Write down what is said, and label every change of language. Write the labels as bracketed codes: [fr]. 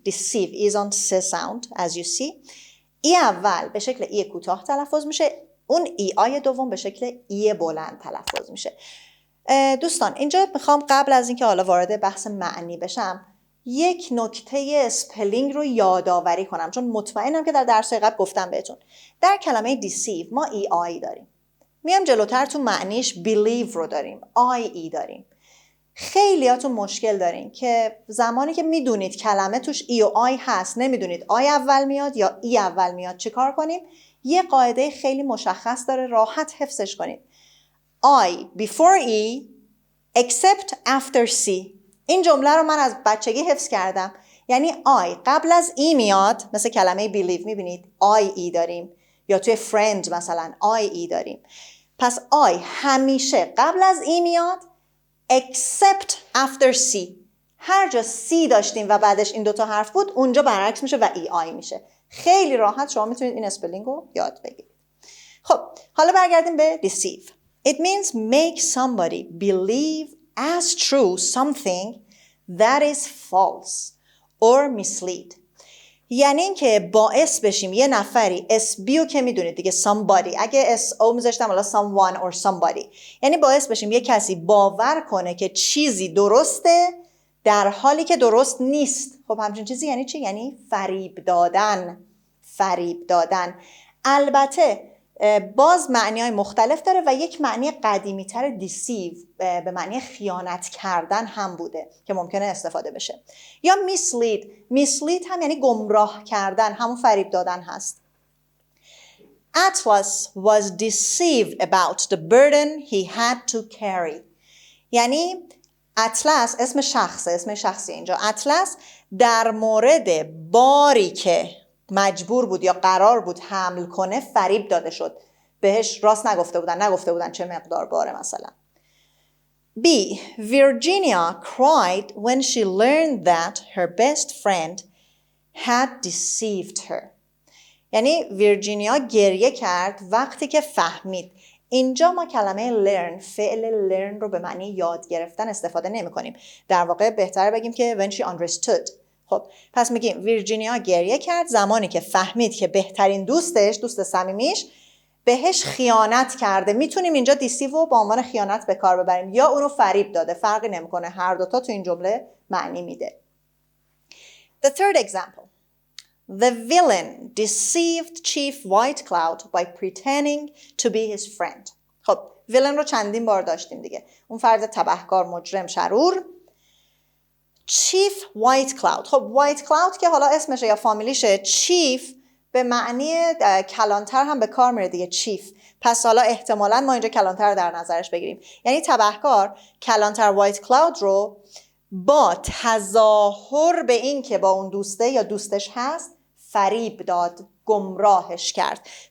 [en] Deceive is on C sound as you see. [fa] ای اول به شکل ای کوتاه تلفظ میشه، اون ای آی دوم به شکل ای بلند تلفظ میشه. دوستان اینجا میخوام قبل از اینکه حالا وارد بحث معنی بشم یک نکته اسپلینگ رو یادآوری کنم، چون مطمئنم که در درس قبل گفتم بهتون. در کلمه deceive ما ای آی داریم. میام جلوتر تو معنیش believe رو داریم، آی ای داریم. خیلیاتون مشکل دارین که زمانی که میدونید کلمه توش ای و آی هست، نمیدونید آی اول میاد یا ای اول میاد، چیکار کنیم؟ یه قاعده خیلی مشخص داره، راحت حفظش کنید. [en] I before E except after C. [fa] این جمله رو من از بچگی حفظ کردم. یعنی I قبل از E میاد، مثل کلمه believe میبینید I E داریم، یا توی friend مثلا I E داریم. پس I همیشه قبل از ای میاد [en] except after C. [fa] هر جا C داشتیم و بعدش این دوتا حرف بود اونجا برعکس میشه و ای آی میشه. خیلی راحت شما میتونید این اسپلینگ رو یاد بگیرید. خب حالا برگردیم به deceive. [en] It means make somebody believe as true something that is false or mislead. [fa] یعنی این که باعث بشیم یه نفری SBO که میدونید دیگه somebody، اگه SO میذاشتم حالا [en] someone or somebody، [fa] یعنی باعث بشیم یه کسی باور کنه که چیزی درسته در حالی که درست نیست. خب همچین چیزی یعنی چی؟ یعنی فریب دادن. فریب دادن. البته باز معنی‌های مختلف داره و یک معنی قدیمی تر deceive به معنی خیانت کردن هم بوده که ممکنه استفاده بشه. یا mislead هم یعنی گمراه کردن، همون فریب دادن هست. [en] Atlas was deceived about the burden he had to carry. [fa] یعنی اطلس اسم شخصه، اسم شخصی اینجا. اطلس در مورد باری که مجبور بود یا قرار بود حمل کنه فریب داده شد. بهش راست نگفته بودن چه مقدار باره مثلا. [en] B. Virginia cried when she learned that her best friend had deceived her. [fa] یعنی ویرجینیا گریه کرد وقتی که فهمید. اینجا ما کلمه learn، فعل learn رو به معنی یاد گرفتن استفاده نمی کنیم. در واقع بهتر بگیم که [en] when she understood. [fa] خب پس میگیم ویرجینیا گریه کرد زمانی که فهمید که بهترین دوست صمیمیش بهش خیانت کرده. میتونیم اینجا دیسیو رو با عنوان خیانت به کار ببریم یا اونو فریب داده، فرقی نمیکنه، هر دوتا تو این جمله معنی میده. [en] The third example. The villain deceived Chief White Cloud by pretending to be his friend. [fa] خب villain رو چندین بار داشتیم دیگه. اون فرد تبهکار، مجرم، شرور. Chief White Cloud. خب White Cloud که حالا اسمشه یا فامیلیشه. Chief به معنی کلانتر هم به کار میره دیگه، Chief. پس حالا احتمالاً ما اینجا کلانتر رو در نظرش بگیریم. یعنی تبهکار کلانتر White Cloud رو با تظاهر به این که با اون دوسته یا دوستش هست فریب داد، گمراهش کرد.